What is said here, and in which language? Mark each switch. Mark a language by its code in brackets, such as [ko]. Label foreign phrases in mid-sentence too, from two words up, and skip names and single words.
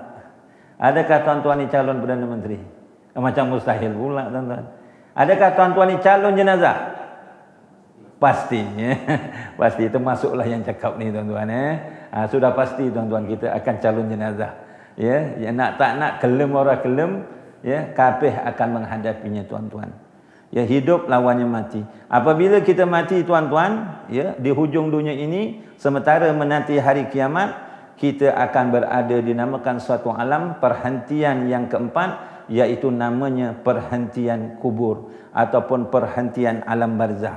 [ms] Adakah tuan-tuan ni calon Perdana Menteri? Macam mustahil pula tuan-tuan. Adakah tuan-tuan ni calon jenazah? Pasti ya. Pasti itu masuklah yang cakap ni tuan-tuan sudah pasti tuan-tuan kita akan calon jenazah. Ya, nak tak nak, kelem orang kelem ya, kabeh akan menghadapinya tuan-tuan. Ya, hidup lawannya mati. Apabila kita mati tuan-tuan ya, di hujung dunia ini sementara menanti hari kiamat, kita akan berada dinamakan suatu alam perhentian yang keempat, iaitu namanya perhentian kubur ataupun perhentian alam barzah.